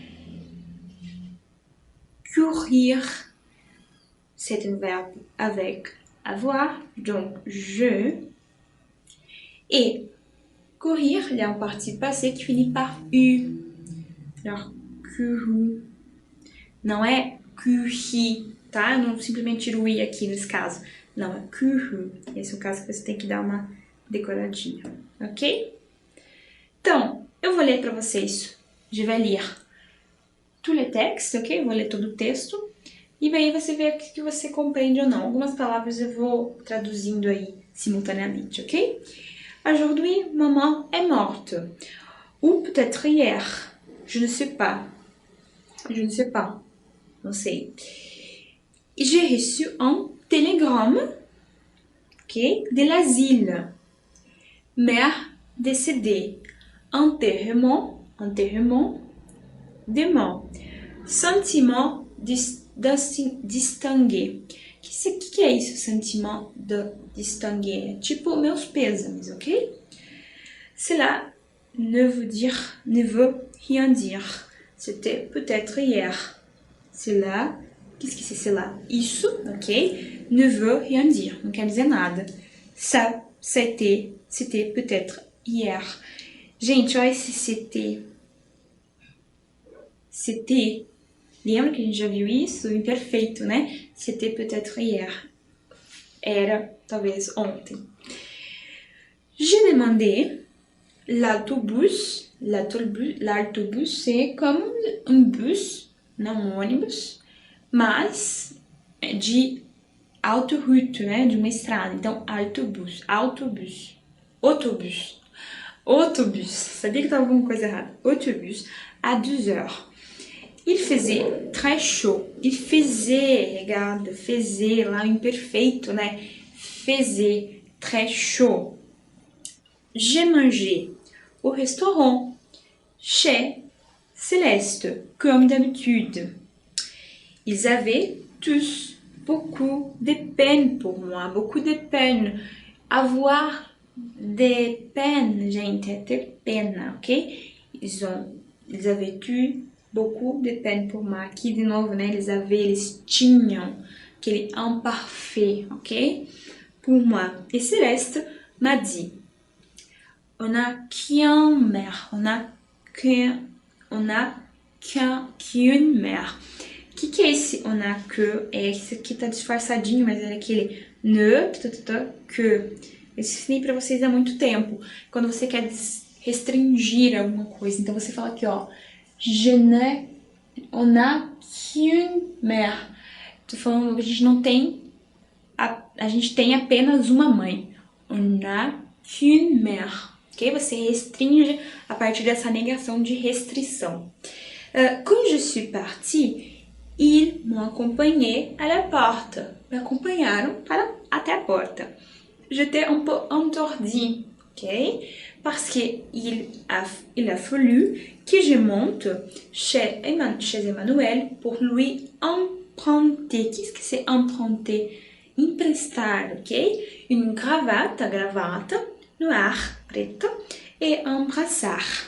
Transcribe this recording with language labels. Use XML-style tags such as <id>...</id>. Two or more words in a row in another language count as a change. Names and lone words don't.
<fr>Courir, c'est un verbe avec avoir, donc je. Et courir, il y a un parti passé qui finit par U. Alors, couru.</fr> <pt>Não é corri, tá? Eu não simplesmente tiro o I aqui nesse caso. Não, é couru. Esse é o caso que você tem que dar uma decoradinha, ok? Então, eu vou ler para vocês.</pt> <fr>Je vais lire tous les textes, ok?</fr> <pt>Eu vou ler todo o texto. E aí você vê o que você compreende ou não. Algumas palavras eu vou traduzindo aí simultaneamente, ok?</pt> <fr>Aujourd'hui, maman est morte. ou peut-être hier. Je ne sais pas. Je ne sais pas.</fr> <pt>Não sei.</pt> <fr>J'ai reçu un télégramme, ok, de l'asile. Mère décédée. Enterrement, demain. Sentiment distingué.</fr> <pt>Que é isso, sentimento de distinguer? Tipo, meus pêsames,</pt> <fr>ok? Cela ne veut rien dire. C'était peut-être hier. Cela, qu'est-ce que c'est cela? Isso, ok? Ne veut rien dire,</fr> <pt>não quer dizer nada.</pt> <fr>Ça, c'était peut-être hier.</fr> <pt>Gente, olha esse</pt> <fr>c'était. C'était.</fr> <pt>Lembra que a gente já viu isso? O imperfeito, né?</pt> <fr>C'était peut-être hier.</fr> <pt>Era, talvez, ontem.</pt> <fr>J'ai demandé l'autobus. L'autobus, c'est comme um bus,</fr> <pt>não um ônibus, mas de autoroute, né? De uma estrada. Então, autobus. Sabia que estava alguma coisa errada.</pt> <fr>Autobus, à 2h. Il faisait très chaud. Il faisait, regarde, faisait,</fr> <pt>lá o imperfeito, né?</pt> <fr>Faisait très chaud. J'ai mangé au restaurant chez Céleste, comme d'habitude. Ils avaient tous beaucoup de peine pour moi, beaucoup de peine. Avoir des peines,</fr> <pt>gente, é ter pena, ok?</pt> <fr>Ils avaient eu beaucoup de peine pour moi.</fr> <pt>Aqui, de novo, né? Eles tinham aquele imparfait, ok?</pt> <fr>Pour moi. Et Céleste m'a dit, on n'a qu'une mère. On n'a qu'une mère.</fr> <pt>O que é esse</pt> <fr>on a que?</fr> <pt>É esse aqui tá disfarçadinho, mas é aquele</pt> <fr>ne, que.</fr> <pt>Eu ensinei pra vocês há muito tempo. Quando você quer restringir alguma coisa. Então você fala aqui, ó.</pt> <fr>On a qu'une mère.</fr> <pt>Tô falando que a gente não tem. A gente tem apenas uma mãe.</pt> <fr>On a qu'une mère.</fr> <pt>Ok? Você restringe a partir dessa negação de restrição.</pt> <fr>Quand je suis partie, ils m'ont accompagné à la porte.</fr> <pt>Me acompanharam até a porta.</pt> <fr>J'étais un peu entourdie, ok? Parce qu'il a fallu que je monte chez Emmanuel pour lui emprunter. Qu'est-ce que c'est emprunter?</fr> <pt>Emprestar, ok?</pt> <fr>Une gravata noire, preta, et un brassard.</fr>